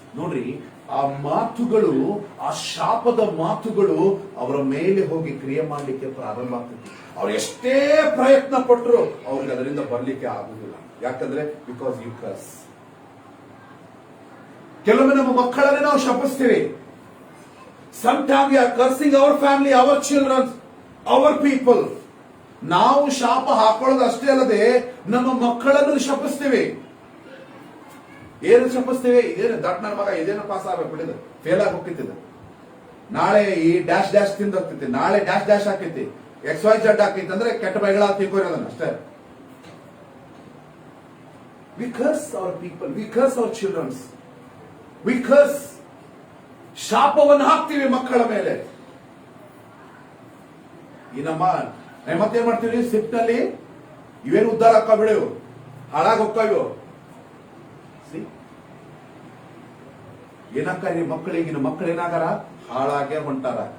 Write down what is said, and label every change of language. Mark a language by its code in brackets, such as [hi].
[kn] ನೋಡ್ರಿ, ಆ ಮಾತುಗಳು, ಆ ಶಾಪದ ಮಾತುಗಳು ಅವರ ಮೇಲೆ ಹೋಗಿ ಕ್ರಿಯೆ ಮಾಡಲಿಕ್ಕೆ ಪ್ರಾರಂಭ ಆಗ್ತದೆ. ಅವ್ರು ಎಷ್ಟೇ ಪ್ರಯತ್ನ ಪಟ್ಟರು ಅವ್ರಿಗೆ ಅದರಿಂದ ಬರ್ಲಿಕ್ಕೆ ಆಗುದಿಲ್ಲ. ಯಾಕಂದ್ರೆ [en] Because you curse. [kn] ಕೆಲವೊಮ್ಮೆ ನಮ್ಮ ಮಕ್ಕಳನ್ನೇ ನಾವು ಶಪಿಸ್ತೀವಿ. [en] Sometimes we are cursing our family, our children, our people. [kn] ನಾವು ಶಾಪ ಹಾಕೊಳ್ಳೋದು ಅಷ್ಟೇ ಅಲ್ಲದೆ ನಮ್ಮ ಮಕ್ಕಳನ್ನು ಶಪಿಸ್ತೀವಿ. ಏನು ಶಪಿಸ್ತೀವಿ? ಇದೇನು ದಟ್ ನನ್ನ ಮಗ ಇದೇನು ಪಾಸ್ ಆಗ್ಬೇಕು ಬಿಡಿದ, ಫೇಲ್ ಆಗಿ ಹೋಗ್ತಿದ್ದ. ನಾಳೆ ಈ ಡ್ಯಾಶ್ ಡ್ಯಾಶ್ ತಿಂದ ಹೋಗ್ತೈತಿ, ನಾಳೆ ಡ್ಯಾಶ್ ಡ್ಯಾಶ್ ಹಾಕೈತಿ, XYZ ಹಾಕೈತಿ ಅಂದ್ರೆ ಕೆಟ್ಟ ಬೈಗಳ ತಿಳ್ಕೋರೋದನ್ನ ಅಷ್ಟೇ. [en] We curse our people, we curse our children, we curse. [kn] ಶಾಪವನ್ನು ಹಾಕ್ತೀವಿ ಮಕ್ಕಳ ಮೇಲೆ. ಈ ನಮ್ಮ ಮತ್ತೇನ್ ಮಾಡ್ತೀವಿ, ಸಿಟ್ಟಿನಲ್ಲಿ ಇವೇನು ಉದ್ಧಾರ ಹಾಕ ಬಿಡು, ಹಾಳಾಗಿ ಹೋಗ್ತಾವ. ಏನಾಗ್ತಾರೆ ಮಕ್ಕಳಿಗಿನ ಮಕ್ಕಳು ಏನಾಗಾರ ಹಾಳಾಗೆ ಹೊಂಟಾರ.